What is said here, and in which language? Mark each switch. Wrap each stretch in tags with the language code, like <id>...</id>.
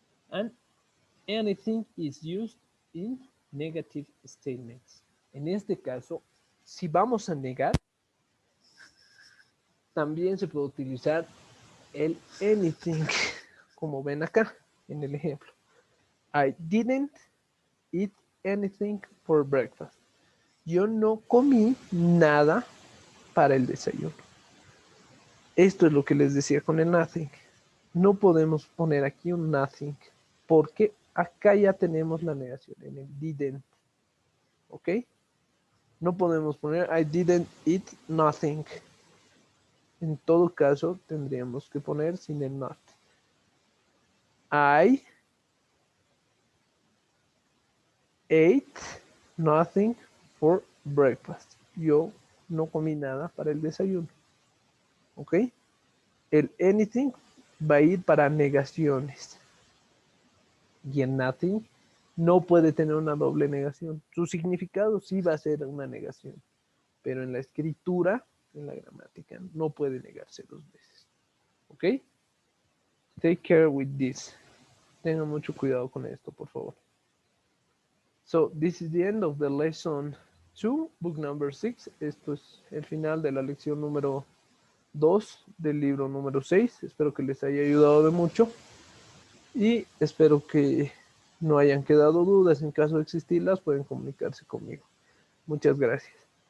<en>And anything is used in negative statements.</en> <es>En este caso, si vamos a negar, también se puede utilizar el anything, como ven acá en el ejemplo.</es> <en>I didn't eat anything for breakfast.</en> <es>Yo no comí nada para el desayuno. Esto es lo que les decía con el nothing. No podemos poner aquí un nothing porque acá ya tenemos la negación en el didn't. ¿Ok? No podemos poner</es> <en>I didn't eat nothing.</en> <es>En todo caso, tendríamos que poner sin el not.</es> <en>I ate nothing for breakfast.</en> <es>Yo no comí nada para el desayuno. ¿Ok? El anything va a ir para negaciones. Y el nothing no puede tener una doble negación. Su significado sí va a ser una negación. Pero en la escritura, en la gramática, no puede negarse dos veces. ¿Ok?</es> <en>Take care with this.</en> <es>Tengan mucho cuidado con esto, por favor.</es> <en>So, this is the end of the lesson 2, book number 6.</en> <es>Esto es el final de la lección número 2 del libro número 6. Espero que les haya ayudado de mucho. Y espero que no hayan quedado dudas. En caso de existirlas, pueden comunicarse conmigo. Muchas gracias.</es>